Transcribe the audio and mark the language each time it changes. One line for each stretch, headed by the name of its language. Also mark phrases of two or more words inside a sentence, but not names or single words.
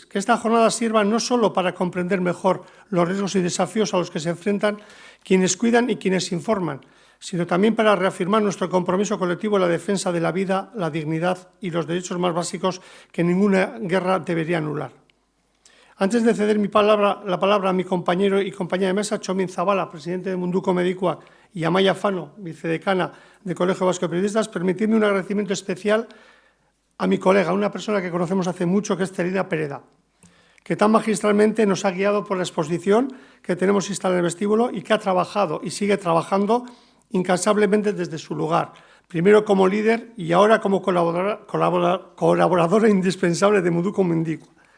Spanish: Que esta jornada sirva no solo para comprender mejor los riesgos y desafíos a los que se enfrentan quienes cuidan y quienes informan, sino también para reafirmar nuestro compromiso colectivo en la defensa de la vida, la dignidad y los derechos más básicos que ninguna guerra debería anular. Antes de ceder la palabra a mi compañero y compañera de mesa, Txomin Zabala, presidente de Munduko Medikuak, y Amaia Fano, vicedecana del Colegio Vasco de Periodistas, permitidme un agradecimiento especial a mi colega, una persona que conocemos hace mucho, que es Celina Pereda, que tan magistralmente nos ha guiado por la exposición que tenemos instalada en el vestíbulo y que ha trabajado y sigue trabajando incansablemente desde su lugar, primero como líder y ahora como colaboradora indispensable de Munduko Medikuak.